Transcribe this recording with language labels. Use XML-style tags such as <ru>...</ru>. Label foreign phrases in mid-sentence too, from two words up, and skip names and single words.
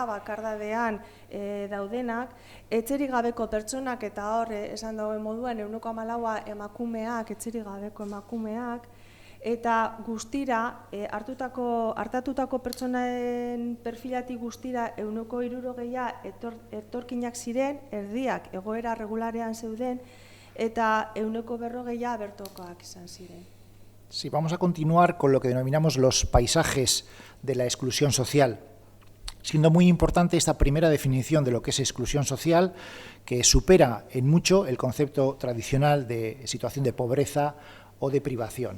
<eu>bakardadean daudenak, etxerik gabeko pertsonak eta hor esan dagoen moduan 14% emakumeak, etxerik gabeko emakumeak, eta guztira, hartatutako pertsonaen perfilatik guztira 60% etorkinak ziren, erdiak egoera regularean zeuden, eta 40% bertokoak izan ziren.</eu> <es>Sí, vamos a continuar con lo que denominamos los paisajes de la exclusión social, siendo muy importante esta primera definición de lo que es exclusión social, que supera en mucho el concepto tradicional de situación de pobreza o de privación.</es>